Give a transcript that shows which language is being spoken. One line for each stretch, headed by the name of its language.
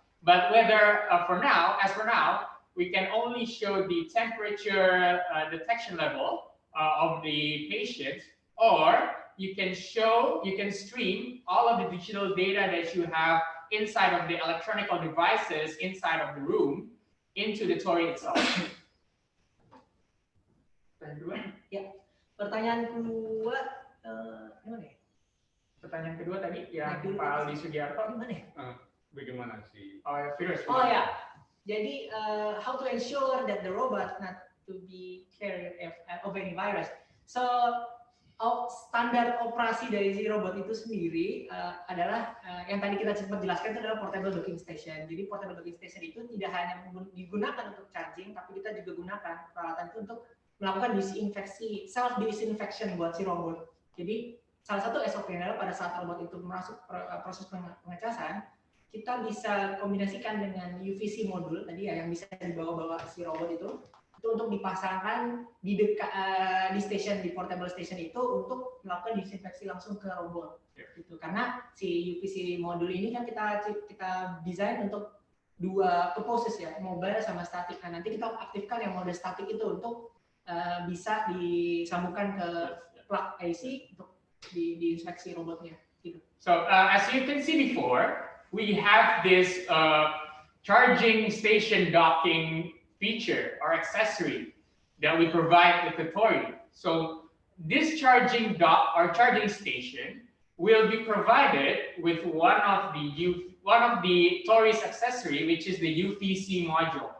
English: But whether as for now, we can only show the temperature detection level of the patient, or you can stream all of the digital data that you have inside of the electronic devices inside of the room into the TOR-I itself.
Indonesian: Ya, pertanyaan kedua gimana ya? Pertanyaan kedua tadi yang Pak Aldi Sugiarto gimana ya? Bagaimana sih?
English: Oh ya, jadi how to ensure that the robot not to be carrier of any virus.
Indonesian: So standar operasi dari si robot itu sendiri adalah yang tadi kita sempat jelaskan itu adalah portable docking station. Jadi portable docking station itu tidak hanya digunakan untuk charging, tapi kita juga gunakan peralatan itu untuk melakukan disinfeksi, self disinfection buat si robot. Jadi salah satu SOP-nya adalah pada saat robot itu masuk proses pengecasan, kita bisa kombinasikan dengan UVC modul tadi ya yang bisa dibawa-bawa si robot itu untuk dipasangkan di station, di portable station itu untuk melakukan disinfeksi langsung ke robot gitu. Karena si UVC modul ini kan kita desain untuk dua purposes ya, mobile sama static. Nah, nanti kita aktifkan yang mode static itu untuk bisa disambungkan ke plug AC untuk diinspeksi robotnya gitu.
English: So as you can see before, we have this charging station docking feature or accessory that we provide with the TOR-I. So this charging dock or charging station will be provided with one of the TOR-I's accessory, which is the UVC module.